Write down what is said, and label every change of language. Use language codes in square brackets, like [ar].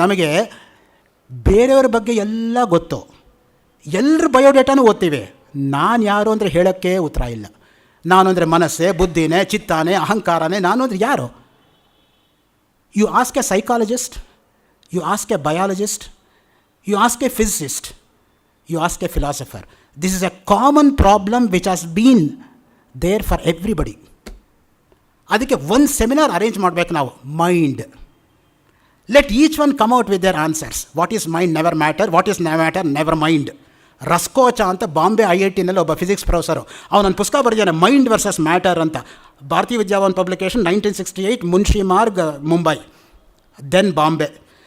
[kn] ನಮಗೆ ಬೇರೆಯವ್ರ ಬಗ್ಗೆ ಎಲ್ಲ ಗೊತ್ತು, ಎಲ್ಲರ ಬಯೋಡೇಟಾನೂ ಓದ್ತೀವಿ. ನಾನು ಯಾರು ಅಂದರೆ ಹೇಳೋಕ್ಕೆ ಉತ್ತರ ಇಲ್ಲ. ನಾನು ಅಂದರೆ ಮನಸ್ಸೇ, ಬುದ್ಧಿನೇ, ಚಿತ್ತಾನೇ, ಅಹಂಕಾರನೇ, ನಾನು ಅಂದರೆ ಯಾರು? [en] You ask a psychologist, you ask a biologist, you ask a physicist, you ask a philosopher. This is a common problem which has been there for everybody. [kn] ಅದಕ್ಕೆ ಒಂದು ಸೆಮಿನಾರ್ ಅರೇಂಜ್ ಮಾಡಬೇಕು ನಾವು, [en] Mind. Let each one come out with their answers. What is mind, never matter. What is matter, never mind. [kn] ರಸ್ಕೋಚ ಅಂತ ಬಾಂಬೆ IITನಲ್ಲಿ ಒಬ್ಬ physics professor, ಅವನೊಂದು ಪುಸ್ತಕ ಬರೆದಿದ್ದಾನೆ, mind versus matter ಅಂತ. [en] Bharatiya Vidyavan publication 1968, Munshi Marg, Mumbai, then Bombay.